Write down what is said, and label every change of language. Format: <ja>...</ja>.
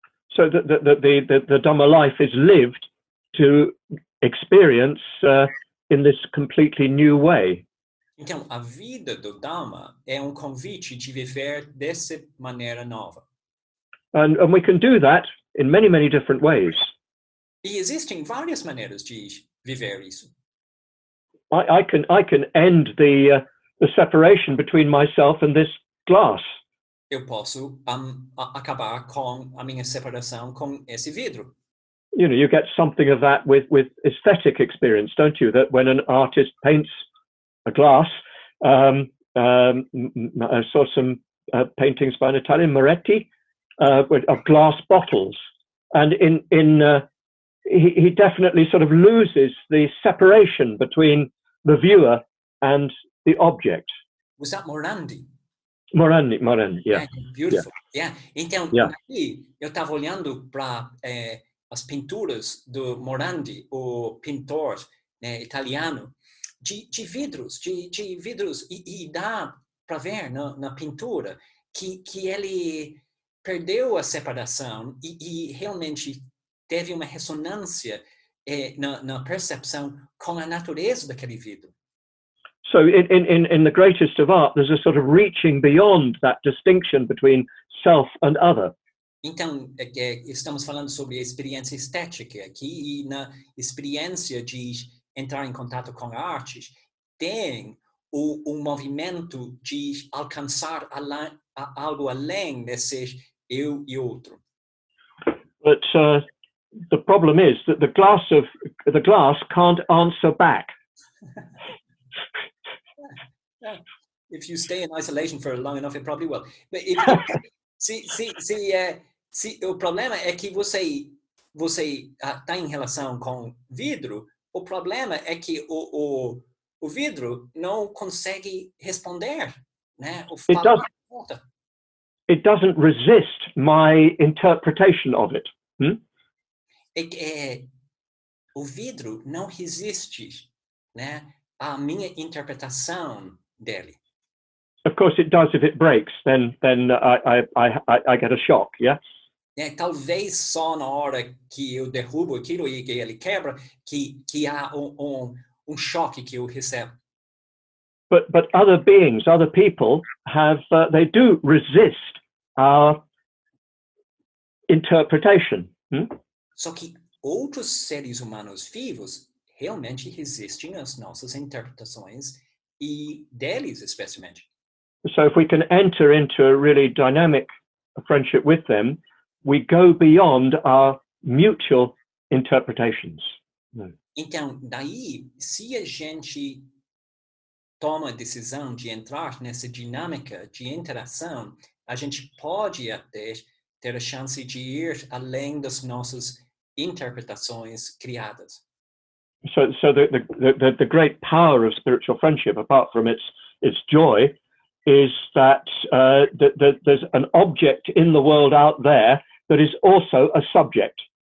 <en>So that the Dhamma life is lived to experience in this completely new way.</en> <pt>Então, a vida do Dhamma é convite de viver dessa maneira nova.</pt> <en>And we can do that in many, many different ways.</en> <pt>E existem várias maneiras de viver isso.</pt> <en>I can end the separation between myself and this glass.</en> <pt>Eu posso acabar com a minha separação com esse vidro.</pt> <en>You know, you get something of that with aesthetic experience, don't you? That when an artist paints a glass, I saw some paintings by an Italian, Moretti, of glass bottles, and he definitely sort of loses the separation between the viewer and the object. Was that Morandi? Morandi, yeah. Beautiful. Yeah.</en> <pt>Então, aqui, eu estava olhando para as pinturas do Morandi, o pintor, né, italiano, de vidros, e dá para ver na pintura que ele perdeu a separação e realmente teve uma ressonância na percepção com a natureza daquele vidro.</pt> <en>So in the greatest of art, there's a sort of reaching beyond that distinction between self and other.</en> <pt>Então, estamos falando sobre a experiência estética aqui, e na experiência de entrar em contato com a arte, tem o movimento de alcançar algo além desse eu e outro.</pt> <en>But the problem is that the glass can't answer back. If you stay in isolation for long enough, it probably will.</en> <pt>But se o problema é que você está em relação com vidro, o problema é que o vidro não consegue responder, né?</pt> <en>It doesn't resist my interpretation of it.</en> <pt>O vidro não resiste, né, a minha interpretação dele.</pt> <en>Of course, it does if it breaks. Then I get a shock. Yeah.</en> <pt>Talvez só na hora que eu derrubo aquilo e que ele quebra que há choque que eu recebo.</pt> <en>But other beings, other people have they do resist our interpretation.</en> <pt>Só que outros seres humanos vivos realmente resistem às nossas interpretações e deles especialmente.</pt> <en>So if we can enter into a really dynamic friendship with them, we go beyond our mutual interpretations.</en> <pt>Então, daí, se a gente toma a decisão de entrar nessa dinâmica de interação, a gente pode até ter a chance de ir além das nossas interpretações criadas.</pt> <en>So the great power of spiritual friendship, apart from its joy, is that there's an object in the world out there that is also a subject.</en>